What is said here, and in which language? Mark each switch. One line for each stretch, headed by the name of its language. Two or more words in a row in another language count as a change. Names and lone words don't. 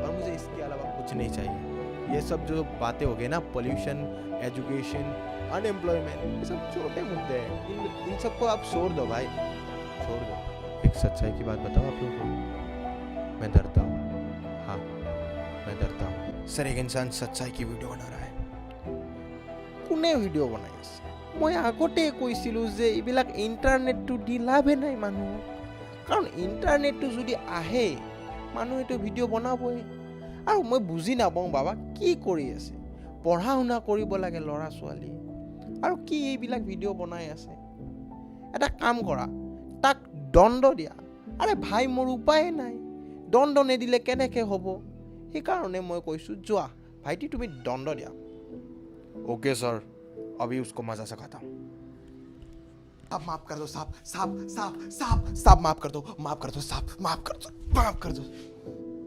Hindi: और मुझे इसके अलावा कुछ नहीं चाहिए। ये सब जो बातें हो गई ना, पोल्यूशन, एजुकेशन, अनएम्प्लॉयमेंट, ये सब छोटे मुद्दे हैं। इन सबको आप छोड़ दो भाई, छोड़ दो। एक सच्चाई की बात बताओ आप लोगों को, मैं डरता हूँ। हाँ मैं डरता हूँ। सर, एक इंसान सच्चाई की वीडियो बना रहा है।
Assamese: কোনে ভিডিঅ' বনাই আছে? মই আগতে কৈছিলোঁ যে এইবিলাক ইণ্টাৰনেটটো দি লাভে নাই মানুহক। কাৰণ ইণ্টাৰনেটটো যদি আহে, মানুহেতো ভিডিঅ' বনাবই। আৰু মই বুজি নাপাওঁ বাবা, কি কৰি আছে। পঢ়া শুনা কৰিব লাগে ল'ৰা ছোৱালী, আৰু কি এইবিলাক ভিডিঅ' বনাই আছে। এটা কাম কৰা, তাক দণ্ড দিয়া। আৰে ভাই, মোৰ উপায়ে নাই, দণ্ড নিদিলে কেনেকৈ হ'ব। সেইকাৰণে মই কৈছোঁ, যোৱা ভাইটি, তুমি দণ্ড দিয়া।
Hindi: ओके सर, अभी उसको मजा सिखाता हूँ। अब माफ कर दो साहब, साहब साहब साहब साहब, माफ कर दो, माफ कर दो साहब, माफ कर दो, माफ कर दो।